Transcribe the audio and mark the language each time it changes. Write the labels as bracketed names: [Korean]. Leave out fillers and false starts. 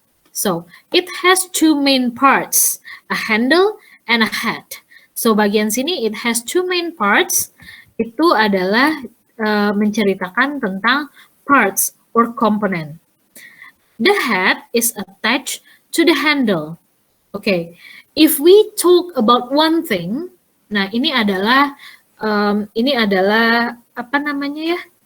[English] So, it has two main parts, a handle and a head. So, [Indonesian] bagian sini [English] it has two main parts. [Indonesian] Itu adalah menceritakan tentang [English] parts or component. The head is attached to the handle. Okay, if we talk about one thing, [Indonesian] nah ini adalah apa namanya ya?